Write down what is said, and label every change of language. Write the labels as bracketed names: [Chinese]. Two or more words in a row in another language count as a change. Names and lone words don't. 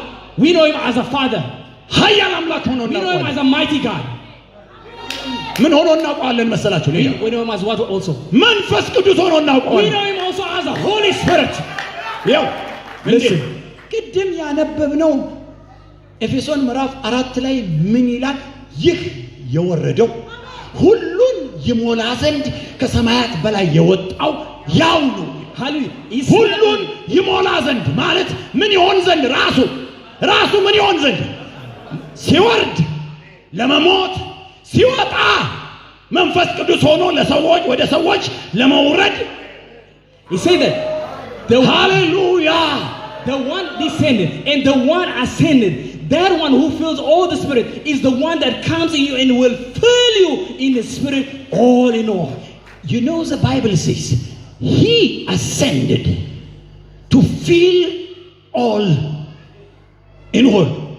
[English] We know Him as a Father. [Amharic] ኃያል አምላክ ሆኖ [English] We know Him [Amharic] እናውቀዋለን። [English] as a mighty God. [Amharic] ምን ሆኖ እናውቀዋለን መሰላችሁ? ሌላ [English] We know Him as what also? [Amharic] መንፈስ ቅዱስ ሆኖ We እናውቀዋለን። [English] know Him also as the Holy Spirit. [Amharic] ያው Listen. ቅድም ያነበብነው ኤፌሶን ምዕራፍ 4 ላይ ምን ይላል? ይህ የወረደው ሁሉን ይሞላ ዘንድ ከሰማያት በላይ የወጣው ያው ነው። Hallelujah. ሁሉን ይሞላ ዘንድ ማለት ምን ይሆን ዘንድ? ራሱ ምን ይሆን ዘንድ? ሲወርድ ለመሞት ሲወጣ መንፈስ ቅዱስ ሆኖ ለሰዎች ወደ ሰዎች ለመውረድ [English] He said that [Amharic] ሃሌሉያ [English] the one descended and the one ascended, that one who fills all the Spirit is the one that comes in you and will fill you in the Spirit all in all. You know the Bible says He ascended to fill all in all.